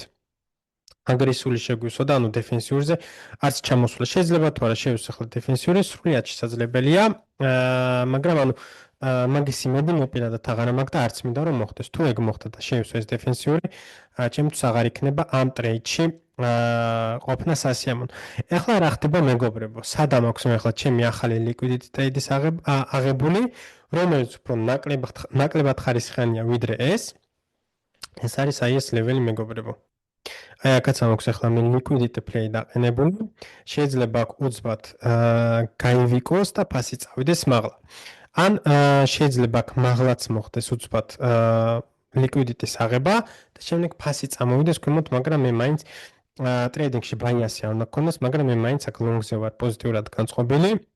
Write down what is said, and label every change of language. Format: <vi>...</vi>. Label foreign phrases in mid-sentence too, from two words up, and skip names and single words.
<ka>აგრესიული შეგვისვა და ანუ დეფენსიურზე არც ჩამოსვლა შეიძლება თუ არა შევისახოთ დეფენსიური სრულიად შესაძლებელია მაგრამ ანუ მაგის იმედი მე პირადად აღარ მაქვს და არც მინდა რომ მოხდეს თუ ეგ მოხდა და შევისვა ეს დეფენსიური ჩემთვის აღარ იქნება ამ ტრეიდში ყოფნა სასიამოვნო. ეხლა რა ხდება მეგობრებო? სადამ აქვს მე ეხლა ჩემი ახალი</ka> <en>liquidity trade-</en> <ka>ის აღებული, რომელიც უფრო ნაკლებად ხარისხიანია ვიდრე ეს. ეს არის აი ეს ლეველი მეგობრებო. აი აქაც ამაქვს ახლა მე</ka> <en>liquidity play</en> <ka>დაყენებული. შეიძლება აქ უცბად გაივიკოს და ფასი წავიდეს მაღლა. ან შეიძლება აქ მაღლაც მოხდეს უცბად liquidity-ის აღება და შემდეგ ფასი წამოვიდეს ქვემოთ, მაგრამ მე მაინც ტრეიდინგში ბაიასი არ უნდა გქონდეს, მაგრამ მე მაინც აქ long-ზე ვარ პოზიტიურად განწყობილი.</ka>